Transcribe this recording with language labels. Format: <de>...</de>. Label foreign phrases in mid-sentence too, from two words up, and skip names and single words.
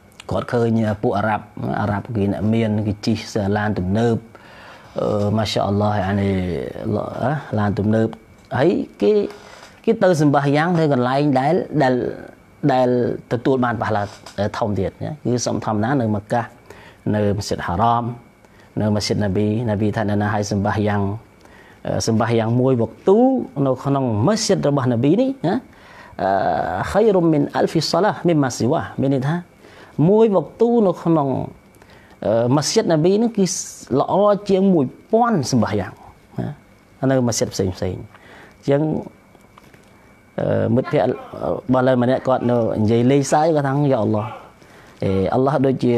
<km>គាត់ឃើញពួកអារ៉ាប់គេអ្នកមានគេជិះឡានទំនើប</km> <ar>ما شاء الله</ar> <km>អានេះឡានទំនើបហើយគេទៅសម្បះយ៉ាងនៅកន្លែងដែលទទួលបានប៉ះឡាធំទៀតគឺសំធម្មតានៅម៉ាកានៅមស្ជីដហារ៉ាមនៅមស្ជីដនប៊ីថាណាឲ្យសម្បះយ៉ាងមួយវក្ទូនៅក្នុងមស្ជីដរបស់នប៊ីនេះ ណា</km> <ar>خير من ألف صلاة مما سواه</ar> <km>មានន័យថាមួយវក្ទូនៅក្នុងមស្ជីដនប៊ីនេះគឺល្អជាង 1000 សម្បះយ៉ាងណានៅមស្ជីដផ្សេងអញ្ចឹងមិត្តភក្តិបើឡើយម្នាក់គាត់នៅនិយាយលេងសើចគាត់ថា</km> <ar>يا الله الله</ar> <km>ដូចជា</km>